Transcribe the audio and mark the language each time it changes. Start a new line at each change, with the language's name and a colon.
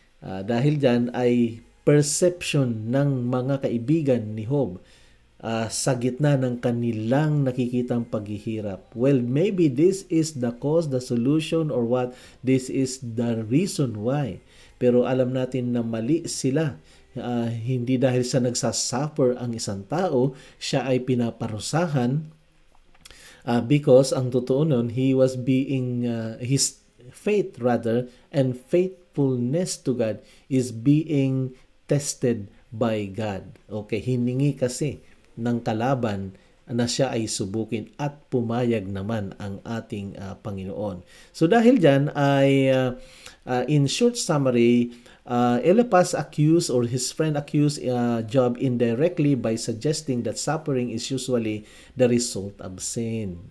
Filipino: Dahil dyan ay perception ng mga kaibigan ni Job sa gitna ng kanilang nakikitang paghihirap.
English: Well, maybe this is the cause, the solution, or what, this is the reason why.
Filipino: Pero alam natin na mali sila. Hindi dahil sa nagsasuffer ang isang tao, siya ay pinaparusahan because ang totoo nun,
English: he was being, his faith rather, and faithfulness to God is being tested by God.
Filipino: Okay, hiningi kasi ng kalaban na siya ay subukin at pumayag naman ang ating Panginoon.
English: So
Filipino: dahil dyan ay
English: in short summary, Eliphaz accused, or his friend accused Job indirectly by suggesting that suffering is usually the result of sin.